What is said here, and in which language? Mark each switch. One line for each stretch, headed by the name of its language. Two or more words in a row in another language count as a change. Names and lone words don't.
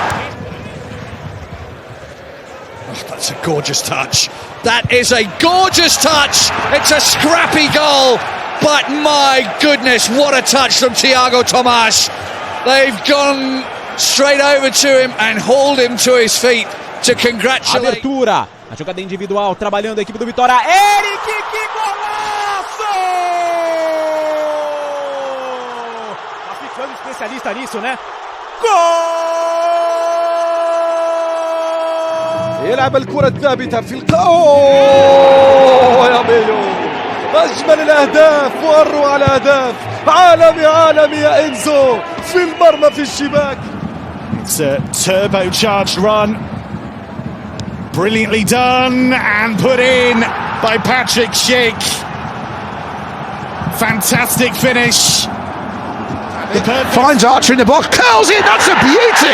English: Oh, that's a gorgeous touch. That is a gorgeous touch. It's a scrappy goal, but my goodness, what a touch from Thiago Tomas. They've gone straight over to him and hauled him to his feet to congratulate.
Portuguese: Abertura, a jogada individual, trabalhando a equipe do Vitória. Eric, que golaço! Tá ficando especialista nisso, né? Gol!
Arabic: يلعب الكرة الثابتة في أوه يا ميلو، أجمل الأهداف وأروع الأهداف. عالمي يا إنزو في المرمى في الشباك.
English: It's a turbocharged run, brilliantly done and put in by Patrick Schick. Fantastic finish. Finds Archer in the box, curls it, that's a beauty!